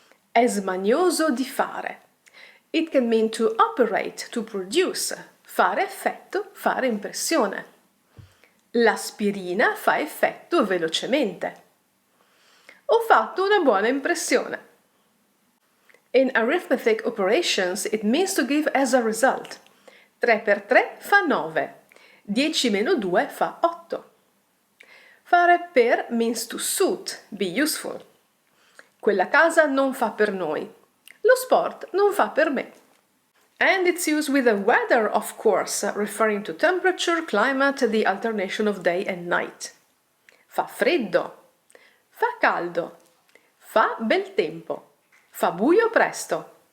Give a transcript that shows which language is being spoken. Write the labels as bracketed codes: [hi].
[it] È smanioso di fare. [en] It can mean to operate, to produce, [it] fare effetto, fare impressione. L'aspirina fa effetto velocemente. Ho fatto una buona impressione. [en] In arithmetic operations, it means to give as a result. [it] 3 per 3 fa 9. 10 meno 2 fa 8. [en] Fare per means to suit, be useful. [it] Quella casa non fa per noi. Lo sport non fa per me. [en] And it's used with the weather, of course, referring to temperature, climate, the alternation of day and night. [it] Fa freddo. Fa caldo. Fa bel tempo. Fa buio presto.